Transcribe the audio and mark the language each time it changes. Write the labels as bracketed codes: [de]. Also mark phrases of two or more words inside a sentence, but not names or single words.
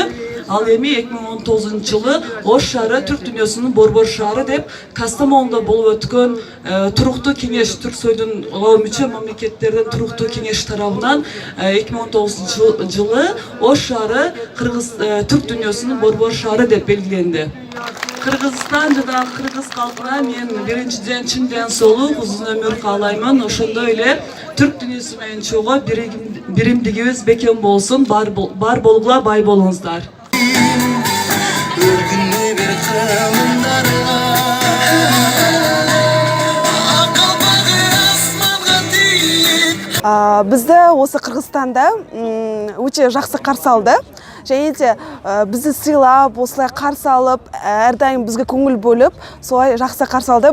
[ky] Ал эми 2019 жылы Ош шаары түрк дүйнөсүнүн борбор шаары деп Кастамонудо болуп өткөн туруктуу кеңеш Түрксойдун мүчө мамлекеттердин туруктуу кеңеш тарабынан 2019 жылы Ош шаары түрк дүйнөсүнүн борбор шаары деп белгиленди. Кыргызстан жана кыргыз калкына мен биринчиден чын ден соолук, узун өмүр каалаймын. Ошондой эле түрк дүйнөсү менен чогуу биримдигибиз бекем болсун. Бар болгула бай болуңуздар. [kk] Бізді осы Қырғызстанда өте жақсы қарсы алды. Және де бізді сыйлап, осылай қарсы алып, әрдайым бізге көңіл бөліп, солай жақсы қарсы алды.